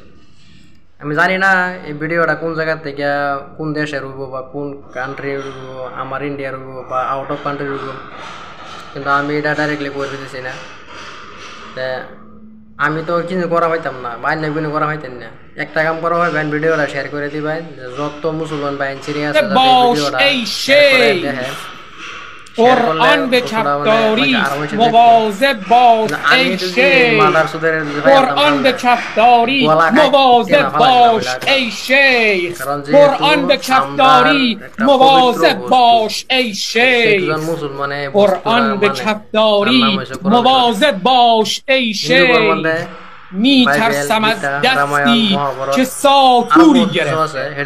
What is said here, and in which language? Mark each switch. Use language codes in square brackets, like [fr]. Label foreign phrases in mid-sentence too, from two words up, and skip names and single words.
[bn] আমি জানি না এই ভিডিওটা কোন জায়গা থেকে কোন দেশের হইব বা কোন কান্ট্রির হইব, আমার ইন্ডিয়ার হইব বা [en] out of countryর [bn] হইব, কিন্তু আমি এটা ডাইরেক্টলি করে দিতেছি না। আমি তো কিছু করা হইতাম না, বাইন কোনো করা হইতেন না। একটা কাম করা হয়, বাইন ভিডিওটা শেয়ার করে দিবেন, যত মুসলমান বাইন সিরিয়াস আছে ভিডিওটা শেয়ার করে দেখেন। [fa] قرآن به کفداری مواظب باش ای شیخ قرآن به کفداری مواظب باش ای شیخ قرآن به کفداری مواظب باش ای شیخ قرآن به کفداری مواظب باش ای شیخ می ترسم از دستی که ساتوری گرفته